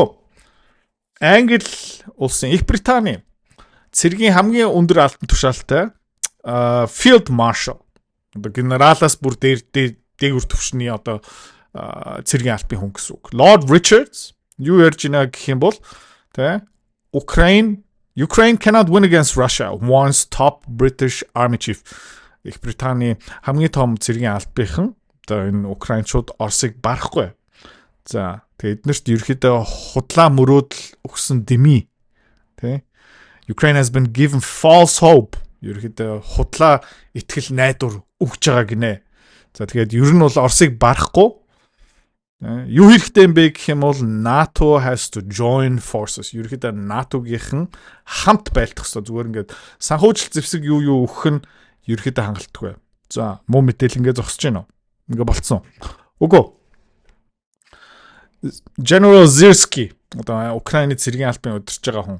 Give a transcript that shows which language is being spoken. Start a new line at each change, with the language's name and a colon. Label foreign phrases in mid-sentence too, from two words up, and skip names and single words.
Mongolian: Англи улсын Их Британий цэргийн хамгийн өндөр алтан тушаалтай
English: Field Marshal
Mongolian: одоо генералаас бүр дээгүр төвшний одоо цэргийн албан хүн гэсэн үг. Lord Richards юу ярьж байна гэх юм бол тэ
English: Ukraine cannot win against Russia once top British Army chief
Mongolian: Их Британий хамгийн том цэргийн албаныхан одоо энэ Украинчууд Оросыг барахгүй. За тэгээд эднэрт ерөөхдөө худлаа мөрөөдөл өгсөн дэмий тэ
English: Ukraine has been given false hope
Mongolian: ерөөхдөө худлаа итгэл найдвар өгж байгаа гинэ. За тэгээд ер нь бол Оросыг барахгүй юу хэрэгтэй юм бэ гэх юм бол
English: NATO has to join forces.
Mongolian: Ерөөхдөө НАТО-гийнхэн хамт байлдах ёстой. Зүгээр ингээд санхүүжилт зэвсэг юу өгөх нь ерөөхдөө хангалтгүй. За муу мэдээлэл ингээд зогсож байна уу? Ингээд болцсон. Үгүй. General Zyrski одоо Украины цэргийн албаны удирдах байгаа хүн.